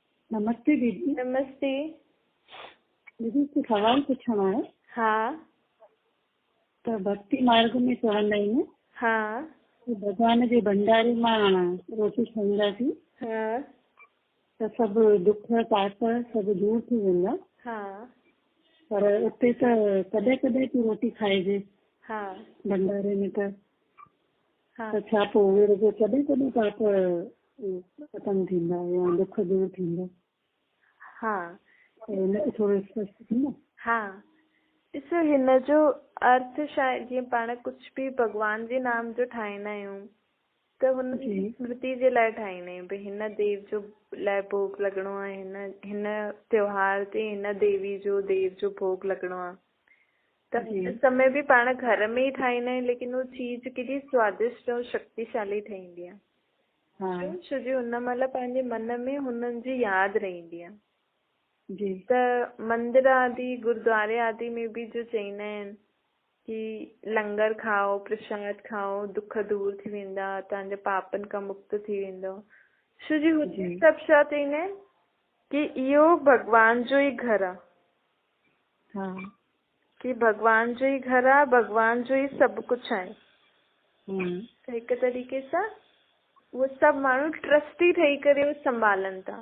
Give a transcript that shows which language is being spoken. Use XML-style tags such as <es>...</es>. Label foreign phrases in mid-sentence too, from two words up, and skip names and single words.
<hi>नमस्ते दीदी। नमस्ते। दीदी कुछ सवाल पूछना है। हाँ</hi> <sd>तो भक्ति मार्ग में चवंदा आहिनि हाँ कि भगवान जे भंडारे मां रोटी खाईंदासीं हाँ त सभु दुख पाप सभु दूर थी वेंदा। हाँ पर उते त कॾहिं कॾहिं थी रोटी खाइजे हाँ भंडारे में हाँ त छा पोइ उहे रुॻो कॾहिं कॾहिं पाप ख़तमु थींदा या दुख दूर थींदा? हाँ हिनखे थोरो स्पष्ट थींदो? हाँ ॾिसो, हिन जो अर्थ शायदि जीअं पाण कुझु बि भॻवान जे नाम जो ठाहींदा आहियूं त हुन जी स्मृति जे लाइ ठाहींदा आहियूं। भई हिन देव जो लाइ भोग लॻणो आहे, हिन त्योहार ते हिन देवी जो देव जो भोग लॻणो आहे। त हिन समय बि पाण घर में ई ठाहींदा आहियूं, लेकिन उहो चीज केॾी स्वादिष्ट ऐं शक्तिशाली ठहींदी आहे। छो जो हुन महिल पंहिंजे मन में हुननि जी यादि रहंदी आहे। त मंदिर आदि गुरुद्वारे आदि में बि जो चईंदा आहिनि कि लंगर खाओ, प्रसाद खाओ, दुख दूर थी वेंदा, तव्हांजा पापनि खां मुक्त थी वेंदो। छो जो हुते सभु छा चईंदा आहिनि कि इहो भॻवान जो ई घर आहे, कि भॻवान जो ई घर आहे, भॻवान जो ई सभु कुझु आहे। त हिकु तरीक़े सां उहे सभु माण्हू ट्रस्टी ठही करे उहो संभालनि था।</sd>